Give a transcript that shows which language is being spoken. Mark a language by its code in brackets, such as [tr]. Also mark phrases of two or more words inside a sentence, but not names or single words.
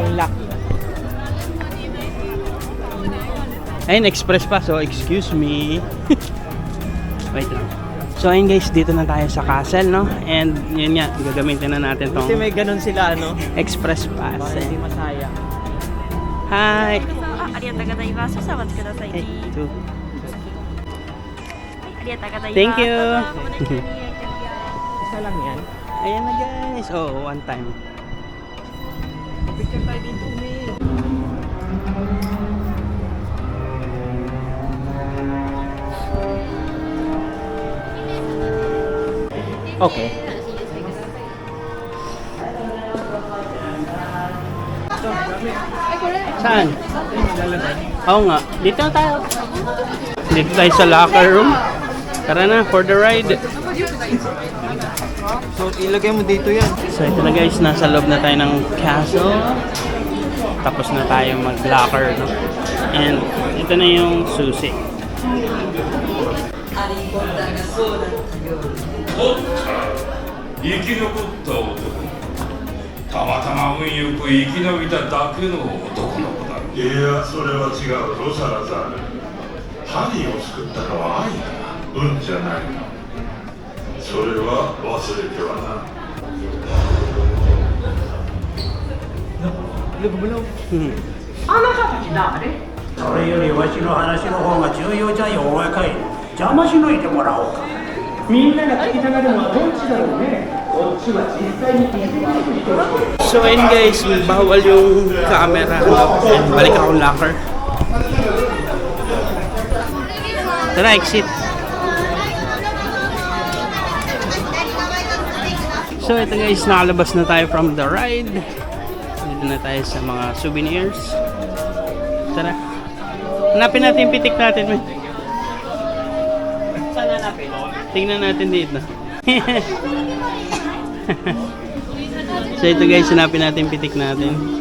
[tl] Lock. Ayun, express pa, so [en] excuse me. [tl] Wait lang. So ayun guys, dito na tayo sa castle, no? And yun nga, gagamitin na natin tong Kasi may ganun sila, ano? [en] express pass. [tl] Baka hindi masaya. Hi! [ja] ありがとうございます。お待ちください。 [en] Hey, two. [ja] ありがとうございます。 [en] Thank you. [ja] どうぞお待ちください。 [tl] Isa lang yan. Ayan na guys. Oh, [en] one time. [tl] Picture tayo dito, May. Okay. Saan? Oo nga. Dito na tayo. Dito tayo sa locker room. Tara na, [en] for the ride. [tl] So, ilagay mo dito yan. So ito na guys, nasa loob na tayo ng castle. Tapos na tayo mag-locker, no? And ito na yung susi. [ja] お生き残った男たまたま運よく生き延びただけの男の子だいや、それは違う、ロサラザール。ハニーを救ったのは愛だ。運じゃない。それは忘れてはな。 Hmm. それよりわしの話の方が重要じゃよ、お前かい。邪魔しのいてもらおうか。みんなが聞きたがるのはどっちだろうね。こっちは実際に聞いてみる人。 [tl] So ayun guys, bawal yung camera, no? And balik akong locker. Tara, exit. So ito guys, nakalabas na tayo [en] from the ride. [tl] Dito na tayo sa mga souvenirs. Tara. Hanapin natin yung pitik natin, man. Saan hanapin? Tingnan natin dito. So ito guys, hanapin natin yung pitik natin.